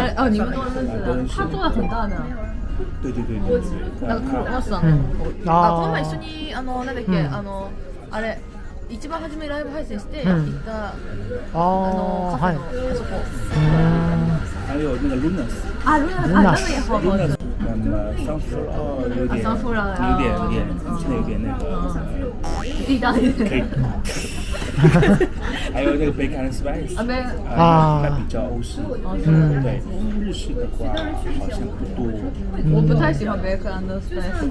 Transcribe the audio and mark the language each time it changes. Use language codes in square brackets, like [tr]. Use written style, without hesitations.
[zh] 你们都认识。他做的很大的。对。 [ja] なんかクロワッサン。この前一緒になんだっけあれ一番初めライブ配信して行ったカフェのあそこ。 [zh] 还有那个 Lunas。那个也好吃。那么桑弗有点，现在有点那个地道一点。可以。还有那个 Bacon and Spice。那比较欧式。对，日式的话好像不多。我不太喜欢 Bacon and Spice。